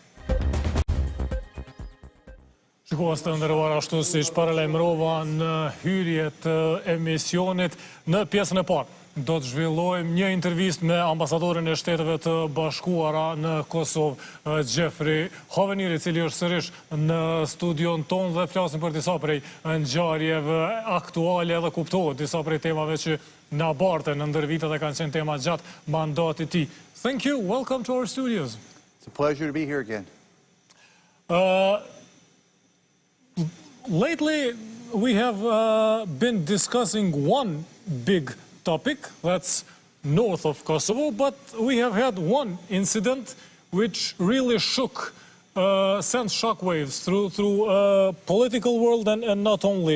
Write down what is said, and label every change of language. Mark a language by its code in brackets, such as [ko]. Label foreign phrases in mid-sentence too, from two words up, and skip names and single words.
[sq] Shikues të nderuar, ashtu si paralajmërova në hyrje të emisionit, në pjesën e parë do të zhvillojmë një intervistë me ambasadorin e Shteteve të Bashkuara në Kosovë, Hovenier, i cili është sërish në studion tonë dhe flasim për disa prej ngjarjeve aktuale dhe kuptohet disa prej temave që na bartën në ndër vitet dhe kanë qenë tema gjatë mandatit të tij. [en] Thank you. Welcome to our studios. It's a pleasure to be here again. Lately, we have been discussing one big topic, that's north of Kosovo, but we have had one incident which really sent shockwaves through political world and not only.